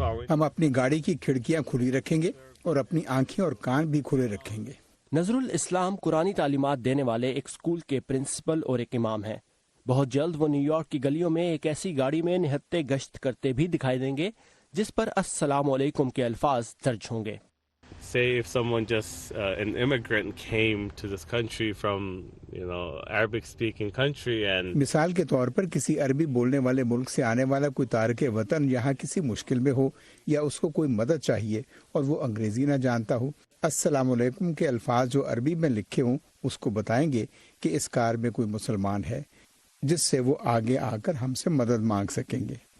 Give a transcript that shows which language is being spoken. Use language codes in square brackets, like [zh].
[ur] ہم اپنی گاڑی کی کھڑکیاں کھلی رکھیں گے اور اپنی آنکھیں اور کان بھی کھلے رکھیں گے. نظر الاسلام قرآنی تعلیمات دینے والے ایک اسکول کے پرنسپل اور ایک امام ہیں. بہت جلد وہ نیو یارک کی گلیوں میں ایک ایسی گاڑی میں نہتے گشت کرتے بھی دکھائی دیں گے جس پر السلام علیکم کے الفاظ درج ہوں گے. [en] Say if someone just an immigrant came to this country from Arabic speaking country and [ur] مثال کے طور پر کسی عربی بولنے والے ملک سے آنے والا کوئی تارک وطن یہاں کسی مشکل میں ہو یا اس کو کوئی مدد چاہیے اور وہ انگریزی نہ جانتا ہو, السلام علیکم کے الفاظ جو عربی میں لکھے ہوں اس کو بتائیں گے کہ اس کار میں کوئی مسلمان ہے جس سے وہ آگے آ کر ہم سے مدد مانگ سکیں گے.